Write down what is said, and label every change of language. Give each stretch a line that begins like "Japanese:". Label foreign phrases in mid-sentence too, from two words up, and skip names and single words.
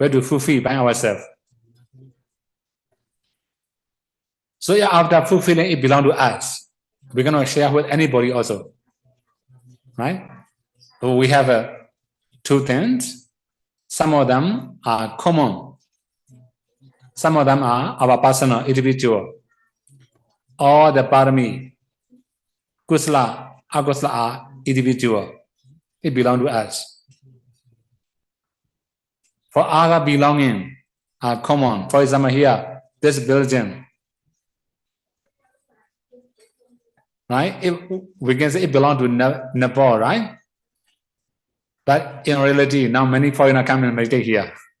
English: we have to fulfill by ourselves. So yeah, after fulfilling, it belongs to us. We cannot share with anybody also, right? So we have two things. Some of them are common. Some of them are our personal, individual. All the
Pali: parami, kusala, akusala
English: are individual. It belongs to us. For other belonging are common. For example, here, this building, right? We can say it belongs to Nepal, right? But in reality, now many foreigners come and meditate here.